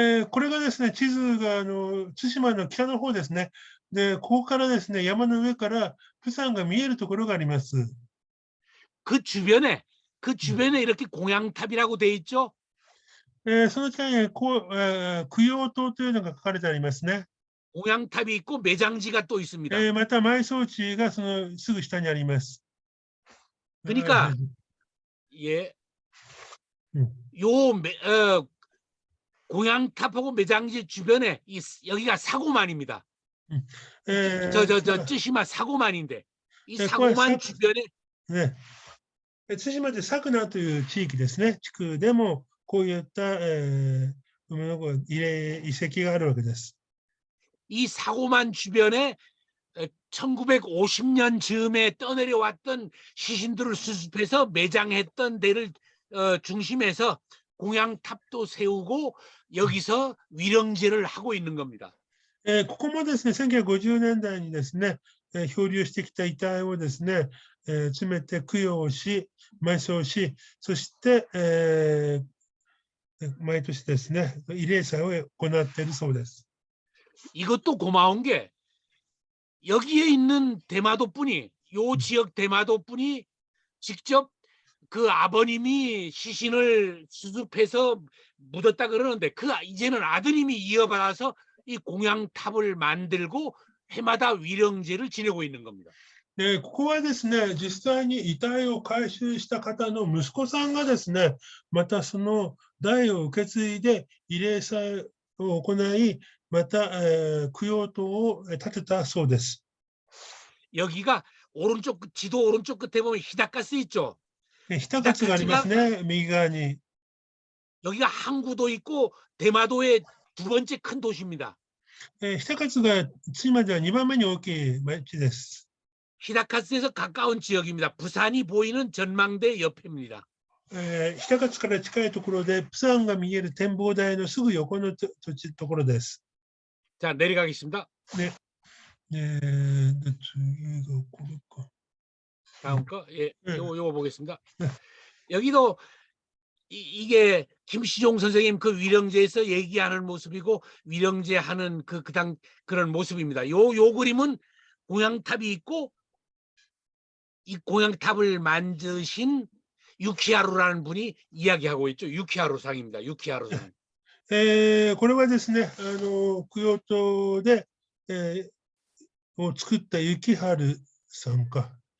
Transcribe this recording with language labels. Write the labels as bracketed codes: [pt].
[ja] これがですね、地図が対馬の北の方ですね。で、ここからですね、山の上から釜山が見えるところがあります。 [ko] 그 주변에 이렇게 공양탑이라고 돼 있죠. [ja] その下に供養塔というのが書かれてありますね。 [ko] 공양탑이 있고 매장지가 또 있습니다. [ja] また埋葬地がそのすぐ下にあります。 [ko] 그러니까 예, 요 공양탑하고 매장지 주변에 여기가 사고만입니다. 저 쯔시마 사고만인데 이 사고만 주변에 [ja] ね、対馬で佐久名という地域ですね。地区でもこういった慰霊遺跡があるわけです。 [ko] 이 사고만 주변에 1950년 즈음에 떠내려왔던 시신들을 수습해서 매장했던 데를 중심해서 공양탑도 세우고 여기서 위령제를 하고 있는 겁니다. [ja] ここもですね、1950年代にですね、漂流してきた遺体をですね、詰めて供養し、埋葬し、そして、毎年ですね、慰霊祭を行っているそうです。 [ko] 이것도 고마운 게 여기에 있는 대마도분이 요 지역 대마도분이 직접 그 아버님이 시신을 수습해서 묻었다 그러는데 이제는 아드님이 이어받아서 이 공양탑을 만들고 해마다 위령제를 지내고 있는 겁니다. [ja] ここはですね、実際に遺体を回収した方の息子さんがですね、またその代を受け継いで慰霊祭を行い、また、供養塔を建てたそうです。 [ko] 여기가 지도 오른쪽 끝에 보면 히다카스 있죠. [ja] 日高津がありますね、右側に。 [ko] 여기가 항구도 있고 대마도의 두 번째 큰 도시입니다. [ja] 日高津が対馬では2番目に大きい町です。 [ko] 히다카스에서 가까운 지역입니다. 부산이 보이는 전망대 옆입니다. [ja] 日高津から近いところで、プサンが見える展望台のすぐ横のところです。 [ko] 자, 내려가겠습니다. [ja] 네. 次がこれか。 [ko] 다음 거, 예, 네. 요거 보겠습니다. 네. 여기도 이게 김시종 선생님 그 위령제에서 얘기하는 모습이고 위령제 하는 그런 모습입니다. 요 그림은 공양탑이 있고 이 공양탑을 만드신 유키하루라는 분이 이야기하고 있죠. 유키하루상입니다. 유키하루상. [ja] これはですね、供養塔で、を作った幸春さんか。